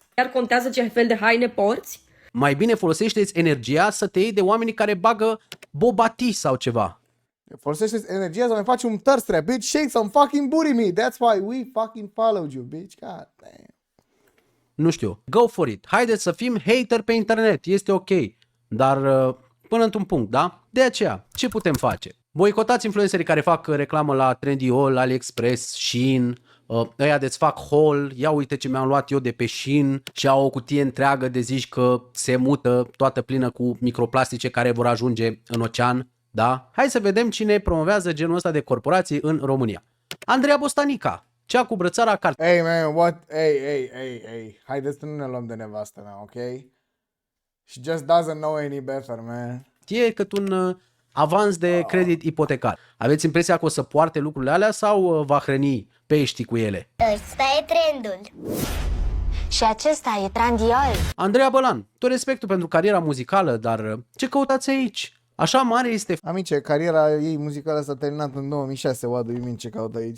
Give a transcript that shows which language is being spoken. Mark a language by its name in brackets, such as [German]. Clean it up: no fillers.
[Romanian] Chiar contează ce fel de haine porți? Mai bine folosește-ți energia să te iei de oamenii care bagă bobati sau ceva. Folosește energia să mai faci un thirst trap, bitch. [English] Shake some fucking booty me. That's why we fucking followed you, bitch. God damn. [Romanian] Nu știu, [English] go for it. [Romanian] Haideți să fim hater pe internet, este ok. Dar până într-un punct, da? De aceea, ce putem face? Boicotați influencerii care fac reclamă la Trendyol, AliExpress, Shein, ăia de-ți fac haul, ia uite ce mi-am luat eu de pe Shein și au o cutie întreagă de zici că se mută, toată plină cu microplastice care vor ajunge în ocean, da? Hai să vedem cine promovează genul ăsta de corporații în România. Andreea Bostanica, cea cu brățara carte. [English] Hey, man, what? Hey. [Romanian] Haideți să nu ne luăm de nevastă mea, ok? [English] She just doesn't know any better, man. [Romanian] E cât un avans de credit ipotecar. Aveți impresia că o să poarte lucrurile alea sau va hrăni peștii cu ele? Ăsta e trendul. Și acesta e Trendyol. Andreea Bălan, tot respectul pentru cariera muzicală, dar ce căutați aici? Așa mare este... Amice, cariera ei muzicală s-a terminat în 2006, [English] what do you mean [Romanian] ce caut aici?